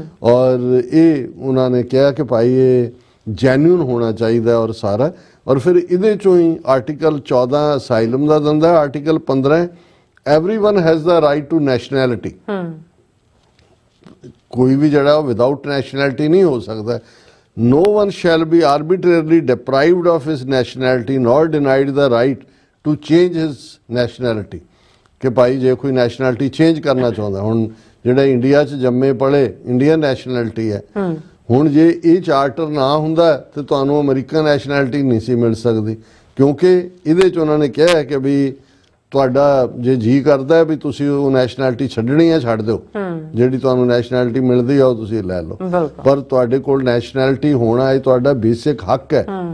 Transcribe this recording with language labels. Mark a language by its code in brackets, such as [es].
[pa] ਔਰ ਇਹ ਉਹਨਾਂ ਨੇ ਕਿਹਾ ਕਿ ਭਾਈ ਇਹ ਜੈਨੂਇਨ ਹੋਣਾ ਚਾਹੀਦਾ ਔਰ ਸਾਰਾ। ਔਰ ਫਿਰ ਇਹਦੇ ਚੋਂ ਹੀ ਆਰਟੀਕਲ 14 ਅਸਾਈਲਮ ਦਾ ਦਿੰਦਾ, article 15 [en] everyone has the right to nationality। [pa] ਕੋਈ ਵੀ ਜਿਹੜਾ ਉਹ ਵਿਦਆਊਟ ਨੈਸ਼ਨੈਲਿਟੀ ਨਹੀਂ ਹੋ ਸਕਦਾ। [en] No one shall be arbitrarily deprived of his nationality nor denied the right to change his nationality। [pa] ਕਿ ਭਾਈ ਜੇ ਕੋਈ ਨੈਸ਼ਨੈਲਿਟੀ ਚੇਂਜ ਕਰਨਾ ਚਾਹੁੰਦਾ, ਹੁਣ ਜਿਹੜੇ ਇੰਡੀਆ 'ਚ ਜੰਮੇ ਪਲੇ ਇੰਡੀਅਨ ਨੈਸ਼ਨੈਲਿਟੀ ਹੈ, ਹੁਣ ਜੇ ਇਹ ਚਾਰਟਰ ਨਾ ਹੁੰਦਾ ਤੇ ਤੁਹਾਨੂੰ ਅਮਰੀਕਨ ਨੈਸ਼ਨੈਲਿਟੀ ਨਹੀਂ ਸੀ ਮਿਲ ਸਕਦੀ, ਕਿਉਂਕਿ ਇਹਦੇ 'ਚ ਉਹਨਾਂ ਨੇ ਕਿਹਾ ਕਿ ਵੀ ਤੁਹਾਡਾ ਜੇ ਜੀ ਕਰਦਾ ਵੀ ਤੁਸੀਂ ਉਹ ਨੈਸ਼ਨੈਲਿਟੀ ਛੱਡਣੀ ਹੈ ਛੱਡ ਦਿਓ, ਜਿਹੜੀ ਤੁਹਾਨੂੰ ਨੈਸ਼ਨੈਲਿਟੀ ਮਿਲਦੀ ਆ ਉਹ ਤੁਸੀਂ ਲੈ ਲਓ, ਪਰ ਤੁਹਾਡੇ ਕੋਲ ਨੈਸ਼ਨੈਲਿਟੀ ਹੋਣਾ ਇਹ ਤੁਹਾਡਾ ਬੇਸਿਕ ਹੱਕ ਹੈ।